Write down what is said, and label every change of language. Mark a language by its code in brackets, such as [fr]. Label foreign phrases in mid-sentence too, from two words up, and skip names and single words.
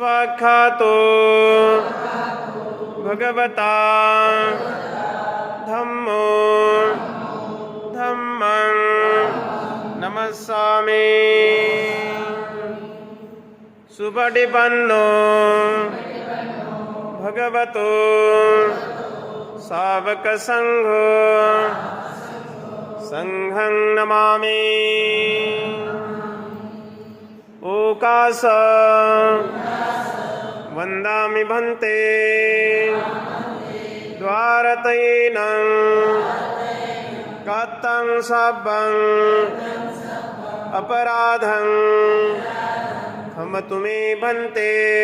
[pi] व्याख्यातो भगवता धम्मो धम्मं नमस्सामि। सुपटिपन्नो भगवतो सावकसंघो संघं नमामि। ओकास वन्दामि भन्ते द्वारतैनं कतं सब्बं अपराधं क्षमतु मे भन्ते।